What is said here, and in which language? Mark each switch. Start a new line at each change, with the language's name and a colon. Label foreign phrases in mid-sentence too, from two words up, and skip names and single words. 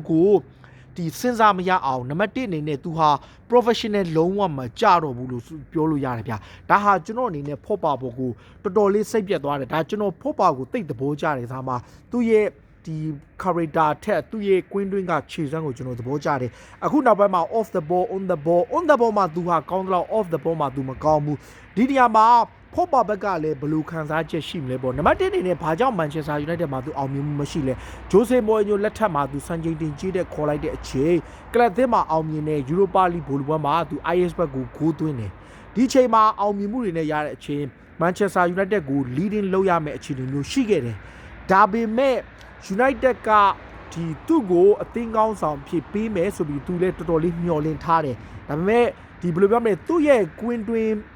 Burmese: ကိုဒီစဉ်းစားမရအောင်နံပါတ်1အနေနဲ့သူဟာ professional လုံးဝမကြတော့ဘူးလို့ပြောလို့ရတယ်ဗျာဒါဟာကျွန်တော်အနေနဲ့ဖော့ပါဖို့ကိုတော်တော်လေးစိတ်ပြတ်သွားတယ်ဒါကျွန်တော်ဖော့ပါကိုတိတ်သဘော ကျတယ်ဒါမှသူရဲ့ဒီ character ထက်သူ့ရဲ့ကွင်းတွင်းကခြေစွမ်းကိုကျွန်တော်သဘောကျတယ်အခုနောက်ပိုင်းမှာ
English: off the ball on the ball
Burmese: မှာသူဟာကောင်းတယ်လို့ off
English: the ball
Burmese: မှာသူမကောင်းဘူးဒီနေရာမှာဖော့ပါဘက်ကလည်းဘယ်လိုခံစားချက်ရှိမလဲပေါ့နံပါတ်1အနေနဲ့ဘာကြောင့် Manchester United မှာသူအောင်မြင်မှုမရှိလဲဂျိုဆေမော်အညိုလက်ထက်မှာသူစံချိန်တင်ကြီးတဲ့ခေါ်လိုက်တဲ့အချိန်ကလပ်သင်းမှာအောင်မြင်တဲ့ Europa League ဘောလုံးပွဲမှာသူ IS ဘက်ကိုဂိုးသွင်းတယ်ဒီချိန်မှာအောင်မြင်မှုတွေနဲ့ရတဲ့အချိန် Manchester United ကို leading လုပ်ရမယ့်အခြေအနေမျိုးရှိခဲ့တယ်ဒါပေမဲ့ United ကဒီသူ့ကိုအသင်းကောင်းဆောင်ဖြစ်ပေးမယ်ဆိုပြီးသူလည်းတော်တော်လေးမျှော်လင့်ထားတယ်ဒါပေမဲ့ဒီဘယ်လိုပြောမလဲသူ့ရဲ့ကွင်းတွင်း